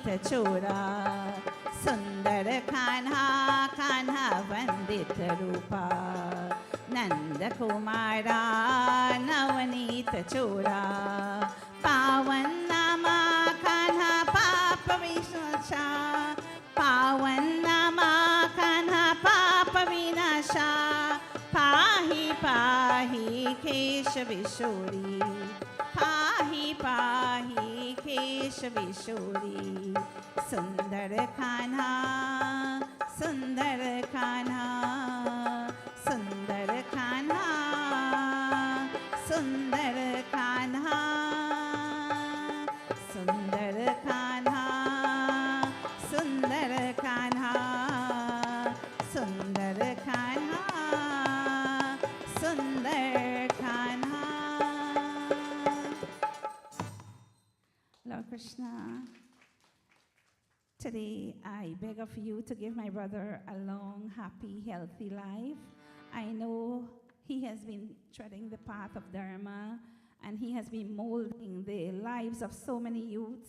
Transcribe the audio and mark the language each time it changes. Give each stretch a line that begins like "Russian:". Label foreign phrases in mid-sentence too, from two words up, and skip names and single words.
Sanskrit: चोरा सुंदर कान्हा कान्हा वंदित रूपा नंद कुमारा नवनीत चोरा पावन नामा कान्हा पाप विनाशा पावन नामा कान्हा पाप विनाशा पाहि पाहि केशविशोरी पाहि पाहि केशविशोरी सुंदर कान्हा सुंदर कान्हा सुंदर कान्हा सुंदर कान्हा सुंदर कान्हा सुंदर कान्हा सुंदर कान्हा सुंदर कान्हा
English: Lord Krishna, today I beg of you to give my brother a long, happy, healthy life. I know he has been treading the path of Dharma and he has been molding the lives of so many youths.